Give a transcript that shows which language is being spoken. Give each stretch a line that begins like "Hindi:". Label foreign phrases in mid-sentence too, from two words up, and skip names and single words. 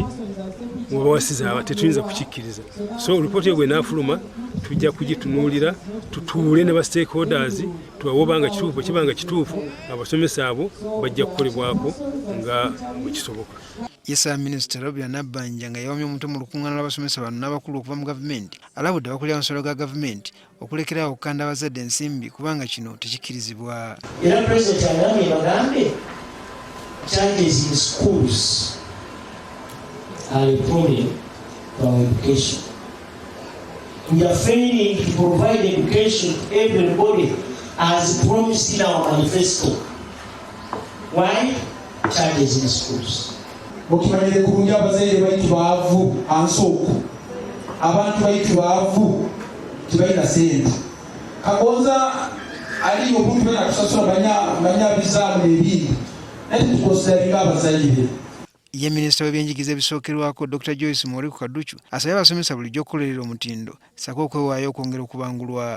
Ganda: Mu bawasiza tetuyinza kukikkiriza. So ripooti egwe naafuluma tujja kugitunuulira tutuule ne ba stakeholders tuwabanga kituufu kibanga kituufu abasomesa abo bajja kukolebwako nga bwe kisoboka. Yesa Minisitule Nabbanja nga yawamya omutwe mu lukuŋŋaana lw'abasomesa bano n'abakulu okuva mu gavumenti alabudde abakulira amasomero ga gavumenti okulekerawo okukanda abazadde ensimbi kubanga kino tekikkirizibwa. Era Pulezidenti agambye bagambe
English: charges in schools are a problem to our education. We are failing to provide education to everybody as promised in our manifesto. Why? Charges in schools.
Nyoro: Mukimanyire kurungi abazaire baitu baavu ansooku abantu baitu baavu tibalina sente kagonza ali obuntu bena kusasula banyabizaamu n'ebindi naye tukosalinga abazaire.
Ganda: Ye Minisita w'ebyenjigiriza ebisookerwako Dr. Joyce Mwori ku Kaduchu asabye abasomesa bulijjo okukolerera omutindo sako okwewaayo okwongera okubangulwa.